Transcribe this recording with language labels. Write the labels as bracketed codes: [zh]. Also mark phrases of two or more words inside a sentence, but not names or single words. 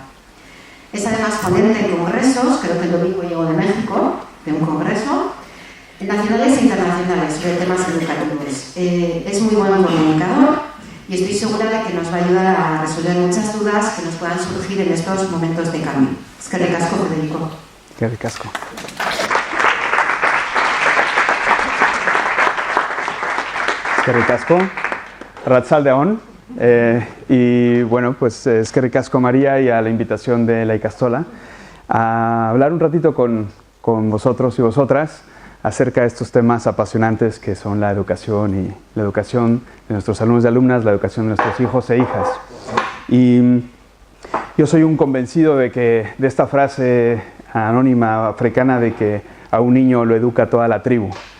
[es] Es además ponente en congresos, creo que el domingo llegó de México, de un congreso, nacionales e internacionales sobre temas educativos. Es muy buen comunicador y estoy segura de que nos va a ayudar a resolver muchas dudas que nos puedan surgir en estos momentos de cambio. [eu] Eskerrik asko, Federico. Eskerrik asko. Eskerrik asko. Arratsaldeon. [es] Y bueno, pues [eu] eskerrik asko [es] María y a la invitación de la ikastola a hablar un ratito con vosotros y vosotras acerca de estos temas apasionantes que son la educación y la educación de nuestros alumnos y alumnas, la educación de nuestros hijos e hijas. Y yo soy un convencido de que de esta frase anónima africana de que a un niño lo educa toda la tribu.